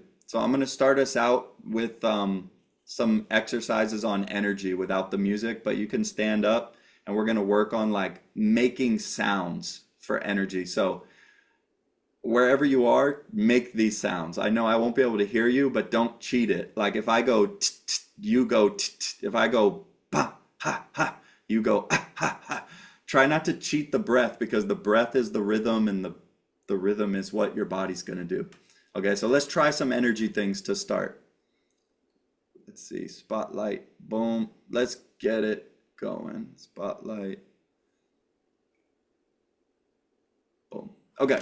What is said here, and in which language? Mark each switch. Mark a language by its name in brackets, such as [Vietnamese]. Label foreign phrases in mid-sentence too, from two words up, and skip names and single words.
[English] So I'm gonna start us out with some exercises on energy without the music, but you can stand up and we're gonna work on like making sounds for energy. So wherever you are, make these sounds. I know I won't be able to hear you, but don't cheat it. Like if I go, you go. If I go, pa ha ha, you go ah, ha ha. Try not to cheat the breath because the breath is the rhythm, and the rhythm is what your body's gonna do. Okay, so let's try some energy things to start. Let's see, spotlight, boom. Let's get it going. Spotlight, boom. Okay.